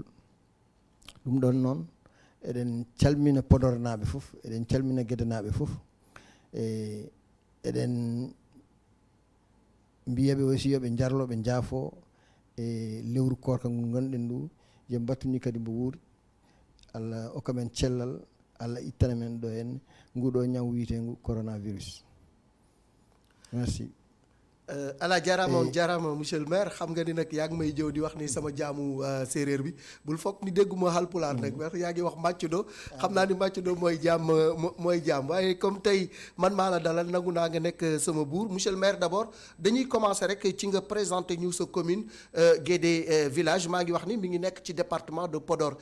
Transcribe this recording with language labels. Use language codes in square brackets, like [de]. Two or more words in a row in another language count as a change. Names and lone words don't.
[ff] ɗum ɗon noon eɗen calmina Podor naaɓe fof, eɗen calmina Guédé naaɓe fof, e eɗen mbiyaɓe aussi yoɓe jarlo ɓe jaafo e lewru korka ngu gonɗen ndu, yo battuni kadi mbo wuuri, Allah hokka men cellal, Allah ittana men ɗo henne nguɗo ñaw wiitengu coronavirus. [fr] Merci. [ff] ala jarama on jarama [fr] monsieur le maire, [wo] xam nga ni nag yaa ngi may jëw di wax ni sama jaamu séeréer bi bul foog ni dégguma Haalpulaar nag wax yaa ngi wax mbàccudo, xam naa ni mbàccudo mooy jaam mooy jaam, waaye comme tey man maa la dalal nangu naa nga nekk sama buur. [fr] Monsieur le maire, [wo] d'abord dañuy commencer rek ci nga présenter ñu sa commune Guédé village, maa ngi wax ni mi ngi nekk ci [fr] département de Podor.